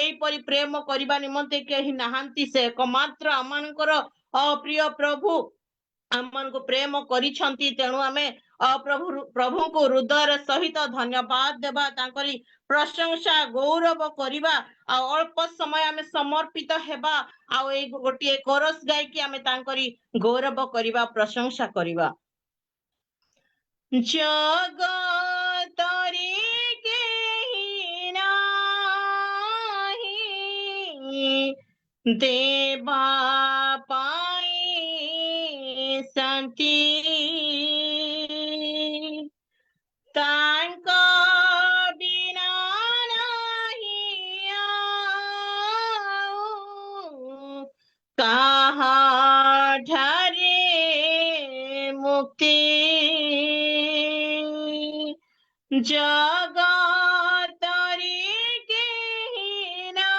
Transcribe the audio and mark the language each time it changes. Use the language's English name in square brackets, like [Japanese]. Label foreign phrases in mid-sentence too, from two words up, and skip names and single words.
[Odia] ଏଇ ପରି ପ୍ରେମ କରିବା ନିମନ୍ତେ କେହି ନାହାନ୍ତି ସେ ଏକମାତ୍ର ଆମମାନଙ୍କର ପ୍ରିୟ ପ୍ରଭୁ ଆମକୁ ପ୍ରେମ କରିସନ୍ତି ତେଣୁ ଆମେ ପ୍ରଭୁ କୁ ହୃଦୟ ସହିତ ଧନ୍ୟବାଦ ଦେବା ତାଙ୍କରି ପ୍ରଶଂସା ଗୌରବ କରିବା ଆ ଅଳ୍ପ ସମୟ ଆମେ ସମର୍ପିତ ହେବା ଆ ଏ ଗୋଟେ କୋରସ ଗାଇ କି ଆମେ ତାଙ୍କରି ଗୌରବ କରିବା ପ୍ରଶଂସା କରିବା ଜଗତ ରେ କେହି ନାହିଁ ଦେବା ପାଇଁ ଶାନ୍ତି ତାଙ୍କ ବିନା ନାହିଁ ଆଉ କାହା ଠାରେ ମୁକ୍ତି ଜଗତ ରେ କେହି